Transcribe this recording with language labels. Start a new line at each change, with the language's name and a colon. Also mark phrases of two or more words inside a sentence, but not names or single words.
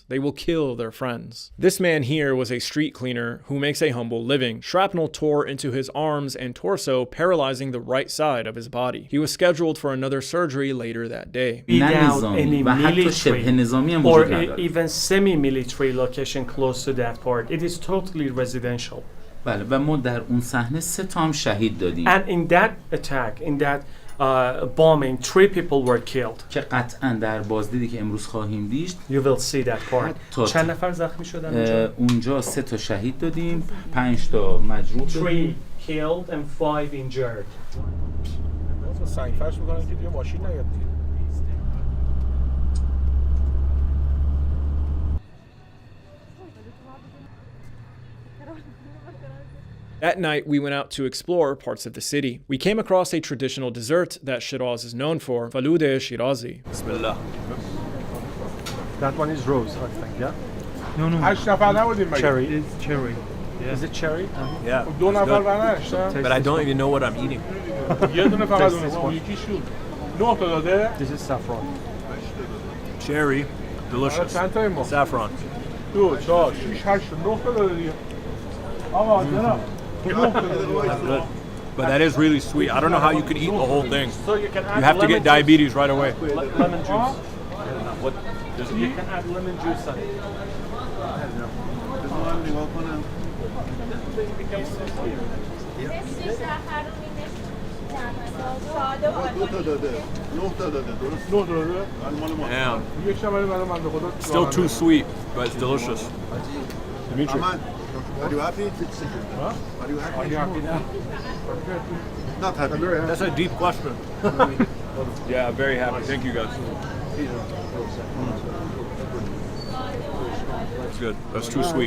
English: They will kill their friends. This man here was a street cleaner who makes a humble living. Shrapnel tore into his arms and torso, paralyzing the right side of his body. He was scheduled for another surgery later that day. Without any military or even semi-military location close to that part, it is totally residential.
Persian: بله و ما در اون صحنه 3 تا هم شهید دادیم.
English: And in that attack, in that bombing, 3 people were killed.
Persian: که قطعا در بازدیدی که امروز خواهیم دید
English: You will see that part.
Persian: چند نفر زخمی شدن اونجا؟ اونجا 3 تا شهید دادیم، 5 تا مجروح
English: 3 killed and 5 injured.
Persian: سنگ فرش می‌کنن که دیگه ماشین نیاد.
English: That night, we went out to explore parts of the city. We came across a traditional dessert that Shiraz is known for, falude Shirazi. Bismillah. That one is rose, I think, yeah? No, no.
Persian: 8 نفر نبودیم مگه؟
English: Cherry. It's cherry. Is it cherry? Yeah.
Persian: 2 نفر برنشتن.
English: But I don't even know what I'm eating.
Persian: یه دونه فقط
English: Taste
Persian: اون
English: this
Persian: اون
English: one.
Persian: یکی شو. 9 تا داده؟
English: This is saffron. Cherry, delicious.
Persian: چند تا این ما؟
English: Saffron.
Persian: 2 4 6 8 9 تا داده دیگه. آقا جناب.
English: That's good. But that is really sweet. I don't know how you can eat the whole thing. So you can add You have to get diabetes right away. lemon juice. What? You can add lemon juice on it. Damn.
Persian: یک شماره برای من به خدا.
English: Still too sweet, but it's delicious. Dimitri. Are you happy? Are you happy? Are you happy now? Not happy. That's a deep question. Yeah, I'm very happy. Thank you guys. That's good. That's too sweet.